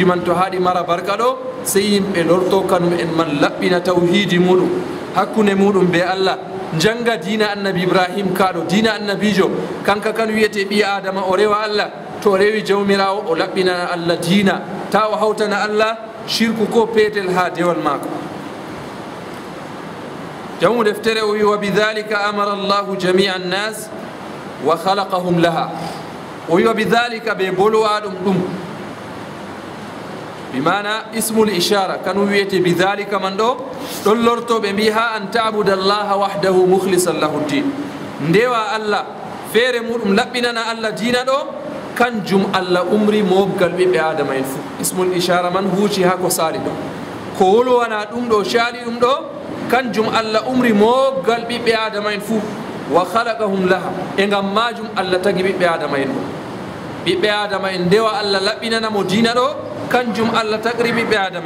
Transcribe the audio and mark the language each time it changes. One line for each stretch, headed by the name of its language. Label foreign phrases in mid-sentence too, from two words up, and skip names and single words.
Fula: man to haɗi mara barka ɗo sey yimɓe lorto kanum en man laɓɓina tawhidi muɗum hakkunde muɗum be allah janga dina annabi ibrahim kaɗo dina annabijo kanka kan wiyete ɓi adama o rewa allah to rewi jawmirawo o laɓɓinana allah dina ta o hawtana allah shirku ko peetel ha dewal maako jamu deftere o wi
Arabic: وبذلك أمر الله جميع الناس وخلقهم لها
Fula: o wi
Arabic: وبذلك
Fula: ɓe bolowa ɗum ɗum
Arabic: بمعنى اسم الإشارة
Fula: kanu wiyete bidhalika man ɗo ɗon lortoɓe mbi ha
Arabic: أن تعبد الله وحده مخلصا له الدين
Fula: ndewa allah feere muɗum laɓɓinana allah dina ɗo kanjum allah umri mobgal ɓiɓɓe adama en fuu
Arabic: اسم الإشارة
Fula: man huuci ha ko saali ɗo ko wolwana ɗum ɗo shaali ɗum ɗo kanjum allah umri mobgal ɓiɓɓe adama en fuu
Arabic: وخلقهم لها
Fula: e ngam majum allah tagi ɓiɓɓe adama en ɗo ɓiɓɓe adama en ndewa allah laɓɓinanamo dina ɗo kanjum allah tagri ɓiɓɓe adama en